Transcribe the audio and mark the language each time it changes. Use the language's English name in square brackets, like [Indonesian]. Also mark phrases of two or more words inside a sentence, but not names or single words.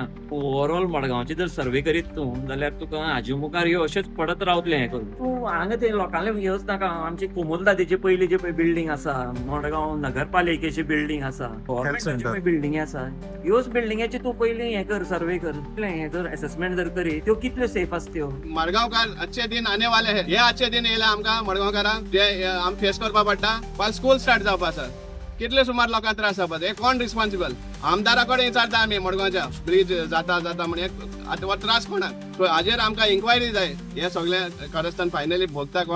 [Konkani] ओव्हरऑल मडगांवची जर सर्वे करीत तूं जाल्यार तुका हाजे मुखार ह्यो अशेंच पडत रावतले हें करून. तूं हांगा ते लोकांले येवच नाका. आमची कोमलदादीची पयली जी पळय बिल्डींग आसा, मडगांव नगरपालिकेची बिल्डींग आसा, गव्हर्नमेंटाची पळय बिल्डींगी आसा, ह्योच बिल्डींगेची तूं पयली हें कर, सर्वे कर. हें जर असेसमेंट जर करीत त्यो कितल्यो सेफ आसत्यो. [Hindi] मडगांवकार अच्छे दिन आने वाले हैं. [Konkani] हे [Hindi] अच्छे दिन [Konkani] येयले आमकां मडगांवकारांक जे आम फेस करपा पडटा. फाल्यां [English] school start [Konkani] जावपा आसा. कितले सुमार लोकांक त्रास जावपाचे, हे कोण रिस्पॉन्सिबल? आमदारा कडेन विचारता आमी मडगांवच्या ब्रिज जाता म्हणून आतां हो त्रास कोणाक? सो हाजेर आमकां इन्क्वायरी जाय. हे सगळे कारस्थान फायनली भोगता कोण?